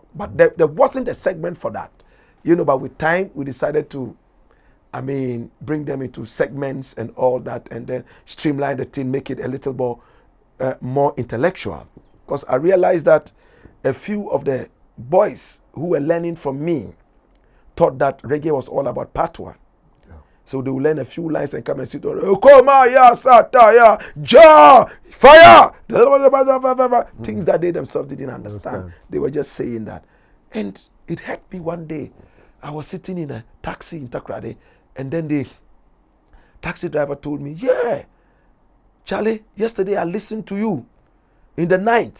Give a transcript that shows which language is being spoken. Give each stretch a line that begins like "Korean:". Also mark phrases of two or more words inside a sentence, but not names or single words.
English: But there wasn't a segment for that. You know, but with time, we decided to, bring them into segments and all that, and then streamline the thing, make it a little more intellectual. Because I realized that a few of the boys who were learning from me thought that reggae was all about patois. So they will learn a few lines and come and sit on, Koma, ya, sata, ya, ja, fire! Things that they themselves didn't understand. They were just saying that. And it hurt me one day. I was sitting in a taxi in Takoradi, and then the taxi driver told me, yeah, Charlie, yesterday I listened to you in the night.